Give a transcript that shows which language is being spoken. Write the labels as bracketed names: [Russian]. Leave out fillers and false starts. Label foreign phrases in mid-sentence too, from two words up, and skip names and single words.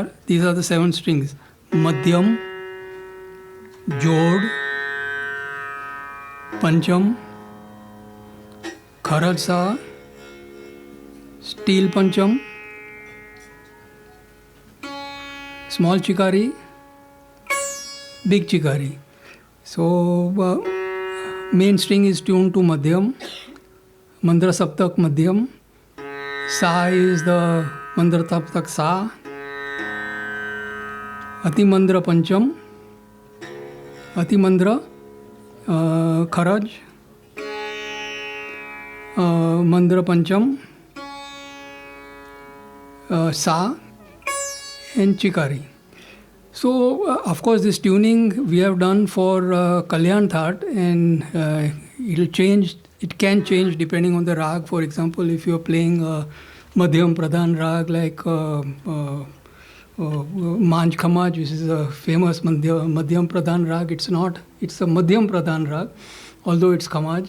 [English] These are the 7 strings: Madhyam, Jod, Pancham, Kharaj Sa, Steel Pancham, Small Chikari, Big Chikari. So main string is tuned to Madhyam, Mandra Saptak Madhyam, Sa is the Mandra Saptak Sa, Ati Mandra Pancham, Ati Mandra Kharaj, Mandra Pancham, Sa, and Chikari. So of course this tuning we have done for Kalyan Thaat, and it can change depending on the rag. For example, if you are playing Madhyam Pradhan rag like Manj Khamaj, which is a famous Madhyam Pradhan rag, it's a Madhyam Pradhan rag, although it's Khamaj.